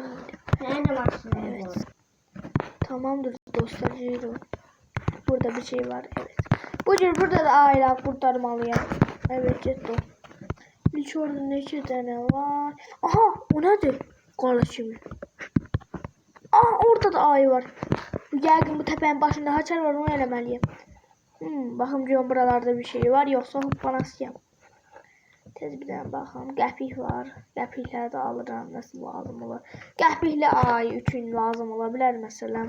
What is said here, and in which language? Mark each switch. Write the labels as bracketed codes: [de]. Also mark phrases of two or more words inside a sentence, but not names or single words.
[tr] Nerede maşın? Evet. Tamamdır dostlar. Burada bir şey var. Evet. Burada da aile kurtarmalıyım. Evet cidden. Hiç orada ne tane var. Aha o nedir? Kardeşim. Aha orada da ayı var. [az] Yəqin bu təpənin başında haçar var, onu eləməliyəm. Baxım görüm buralarda bir şey var, yoxsa hoppanasıyam. Tez bir dənə baxım. Qəpik var. Qəpikləri də alıram, nəsə lazım olar. Qəpikli ay üçün lazım ola bilər məsələn.